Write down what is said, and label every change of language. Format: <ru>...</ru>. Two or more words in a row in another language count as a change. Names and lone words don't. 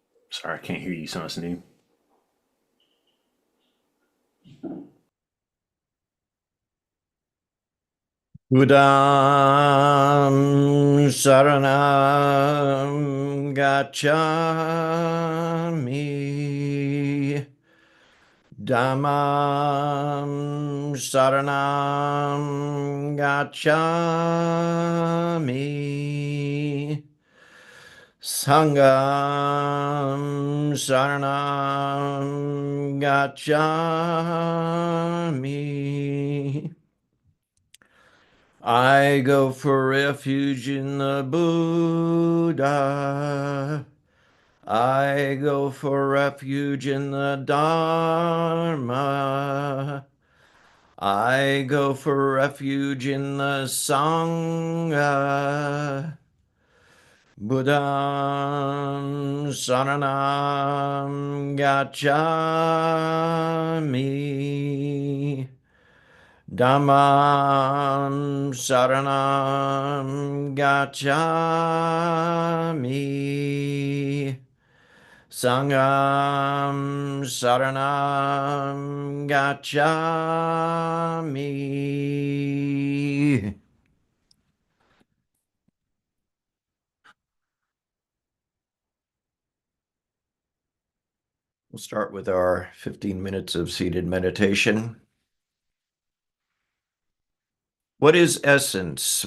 <en>Sorry, I can't hear you. Someone's new.</en> <pi>Budam Saranam Gacchami Dhammam Saranam Gacchami Sangham Saranam Gacchami.</pi> <en>I go for refuge in the Buddha. I go for refuge in the Dharma. I go for refuge in the Sangha.</en> <pi>Buddham Saranam Gacchami. Dhammam Saranam Gacchami. Sangham Saranam Gacchami.</pi> <en>We'll start with our 15 minutes of seated meditation. What is essence?</en>